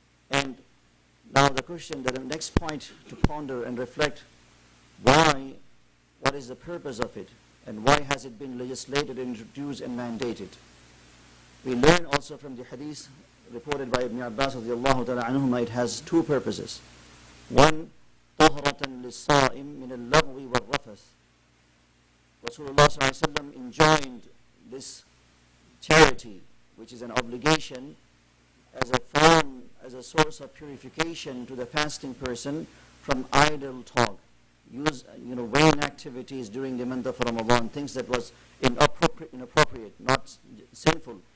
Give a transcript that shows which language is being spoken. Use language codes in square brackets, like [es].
[en] And now the question, the next point to ponder and reflect, why, what is the purpose of it, and why has it been legislated, introduced, and mandated? We learn also from the hadith reported by Ibn Abbas radiallahu ta'ala anhuma, it has two purposes. One, [ar] طهرة للصائم من اللغو والرفث. [en] Rasulullah sallallahu alayhi wa sallam enjoined this charity, which is an obligation, as a form, as a source of purification to the fasting person from idle talk, vain activities during the month of Ramadan, things that was inappropriate, not sinful.